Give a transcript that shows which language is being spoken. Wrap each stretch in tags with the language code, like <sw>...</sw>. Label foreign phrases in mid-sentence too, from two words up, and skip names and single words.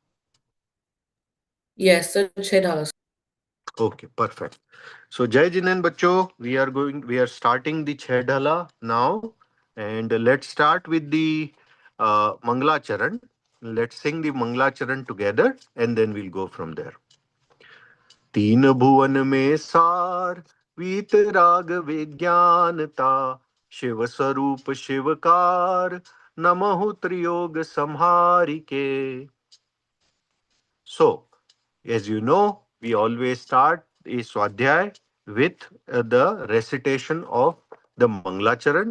<en>Yes, the Chahdhala. Okay, perfect. So</en> <hi>जय जिनन बच्चो,</hi> <en>we are starting the Chahdhala now, and let's start with the Mangla Charan. Let's sing the Mangla Charan together, and then we'll go from there.</en> <hi>तीन भुवन में सार वीत राग विज्ञानता शिव स्वरूप शिवकार नमहु त्रियोग संहारिके.</hi> <en>So, as you know, we always start a Swadhyay with the recitation of the Manglacharan.</en>